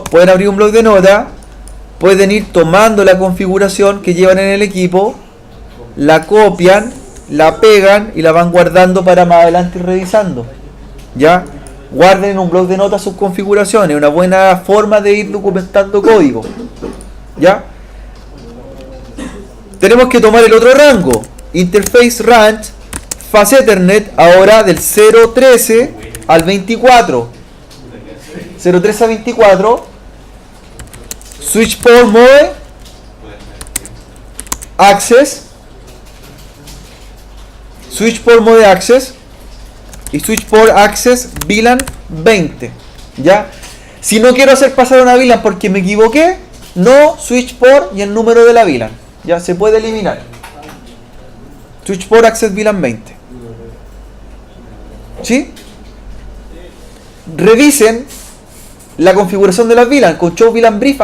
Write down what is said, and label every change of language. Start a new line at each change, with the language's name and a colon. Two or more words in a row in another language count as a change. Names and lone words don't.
Spanish: Pueden abrir un blog de nota, pueden ir tomando la configuración que llevan en el equipo, la copian, la pegan y la van guardando para más adelante ir revisando. ¿Ya? Guarden en un blog de notas sus configuraciones, una buena forma de ir documentando código. ¿Ya? Tenemos que tomar el otro rango,
English: interface range, fase Ethernet,
Spanish: ahora del 0.13 al 24. 0.13 a 24.
English: Switch port mode access, switch port mode access y switch port access VLAN 20.
Spanish: ¿Ya? Si no quiero hacer pasar una VLAN porque me equivoqué,
English: no switch port
Spanish: y el número de la VLAN. Ya se puede eliminar.
English: Switch port access VLAN 20.
Spanish: ¿Sí? Revisen la configuración de las VLAN con
English: show VLAN brief.